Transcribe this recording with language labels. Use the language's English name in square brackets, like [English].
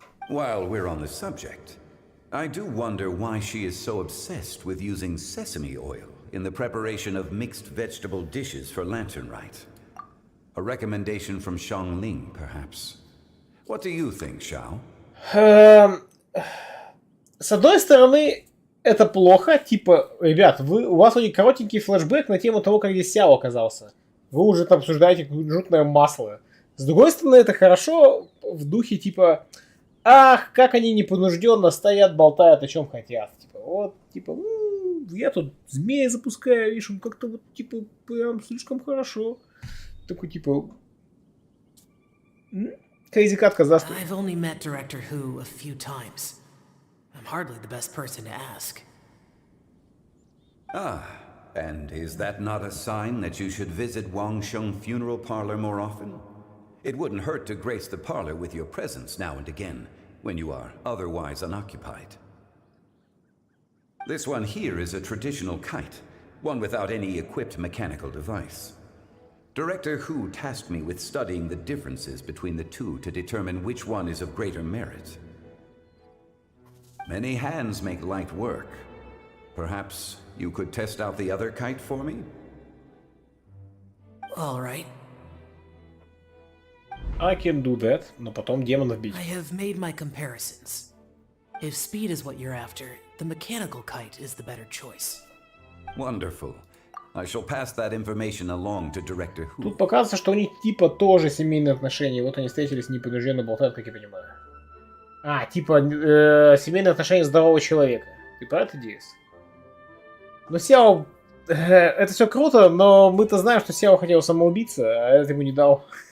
[English] While we're on the subject, I do wonder why she is so obsessed with using sesame oil in the preparation of mixed vegetable dishes for Lantern Rite. A recommendation from Xiangling, perhaps. What do you think, Xiao? [Russian] С одной стороны, это плохо. Типа, ребят, у вас вроде коротенький флешбэк на тему того, как здесь Сяо оказался. Вы уже там обсуждаете жутное масло. С другой стороны, это хорошо в духе типа, ах, как они непринужденно стоят, болтают о чем хотят. Типа, вот, типа, я тут змея запускаю, видишь, он как-то вот, типа, прям слишком хорошо. Такой, типа, Crazy Cat Казахстан. [English] I've only met Director Hu a few times. I'm hardly the best person to ask. Ah, and is that not a sign that you should visit Wangsheng Funeral Parlor more often? It wouldn't hurt to grace the parlor with your presence now and again, when you are otherwise unoccupied. This one here is a traditional kite, one without any equipped mechanical device. Director Hu tasked me with studying the differences between the two to determine which one is of greater merit. Many hands make light work. Perhaps you could test out the other kite for me? All right. I can do that, [Russian] но потом демонов бить. [English] I have made my comparisons. If speed is what you're after, the mechanical kite is the better choice. Wonderful. I shall pass that information along to Director Hu. [Russian] Тут показывается, что у них типа тоже семейные отношения. Вот они встретились, непринужденно болтают, как я понимаю. А, типа семейные отношения здорового человека. Ты про это, Диас? Ну, Сяо... это все круто, но мы-то знаем, что Сяо хотел самоубиться, а это ему не дал.